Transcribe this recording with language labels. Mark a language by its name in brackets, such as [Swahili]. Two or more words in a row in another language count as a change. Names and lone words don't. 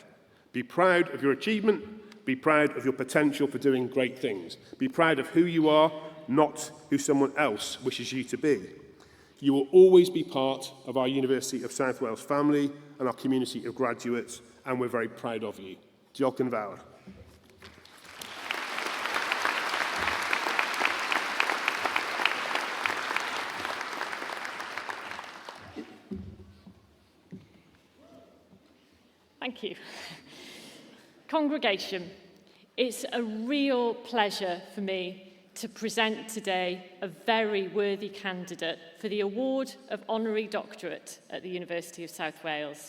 [English] Be proud of your achievement. Be proud of your potential for doing great things. Be proud of who you are, not who someone else wishes you to be. You will always be part of our University of South Wales family and our community of graduates, and we're very proud of you. [Welsh] Diolch yn fawr. [English] Thank you. Congregation, it's a real pleasure for me to present today a very worthy candidate for the award of Honorary Doctorate at the University of South Wales.